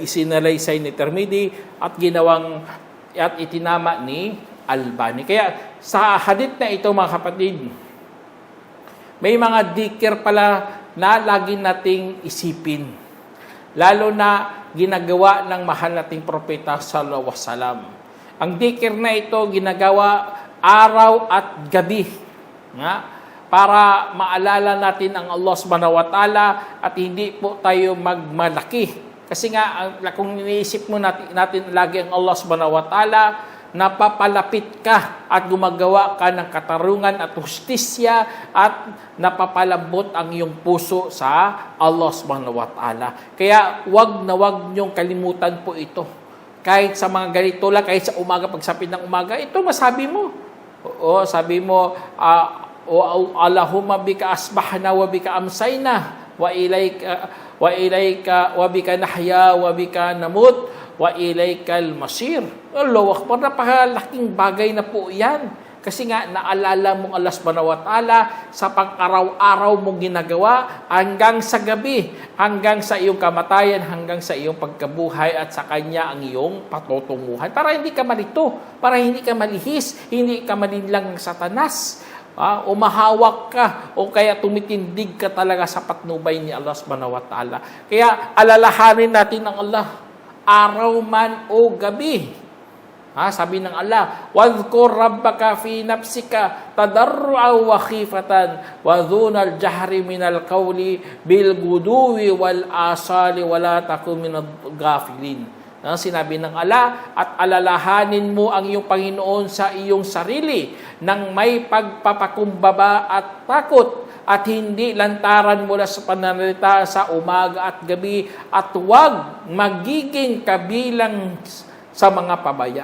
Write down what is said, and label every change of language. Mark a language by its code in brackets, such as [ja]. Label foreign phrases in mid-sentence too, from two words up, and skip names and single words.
[tl] Isinalaysay ni Tirmidhi at itinama ni Albani. Kaya sa hadith na ito, mga kapatid, may mga dhikr pala na lagi nating isipin. Lalo na ginagawa ng mahal nating propeta [ar] صلى الله عليه وسلم. [tl] Ang dhikr na ito ginagawa araw at gabi. Para maalala natin ang Allah [ar] سبحانه وتعالى [tl] at hindi po tayo magmalaki. Kasi nga, kung iniisip mo natin lagi ang Allah [ar] سبحانه وتعالى, [tl] napapalapit ka at gumagawa ka ng katarungan at hustisya at napapalambot ang iyong puso sa Allah [ar] سبحانه وتعالى. [tl] Kaya wag na wag niyong kalimutan po ito. Kahit sa mga ganito lang, kahit sa umaga, pagsapit ng umaga, ito masabi mo. Oo, sabi mo, [ar] اللهم بك أصبحنا وبك أمسينا وإليك وبك نحيا وبك نموت وإليك المصير. الله أكبر, [tl] napakalaking bagay na po yan. Kasi nga, naalala mong Allah [ar] سبحانه وتعالى [tl] sa pang-araw-araw mong ginagawa hanggang sa gabi, hanggang sa iyong kamatayan, hanggang sa iyong pagkabuhay at sa Kanya ang iyong patutunguhan. Para hindi ka malito, para hindi ka malihis, hindi ka malinlang ng Satanas. Umahawak ka o kaya tumitindig ka talaga sa patnubay ni Allah [ar] سبحانه وتعالى. [tl] Kaya alalahanin natin ang Allah, araw man o gabi. Sabi ng Allah, [ar] وَاذْكُرْ رَبَّكَ فِي نَفْسِكَ تَضَرُّعًا وَخِيفَةً وَدُونَ الْجَهْرِ مِنَ الْقَوْلِ بِالْغُدُوِّ وَالْآصَالِ وَلَا تَكُنْ مِنَ الْغَافِلِينَ. [tl] Sinabi ng Allah, at alalahanin mo ang iyong Panginoon sa iyong sarili ng may pagpapakumbaba at takot at hindi lantaran mula sa pananalita sa umaga at gabi at huwag magiging kabilang sa mga pabaya.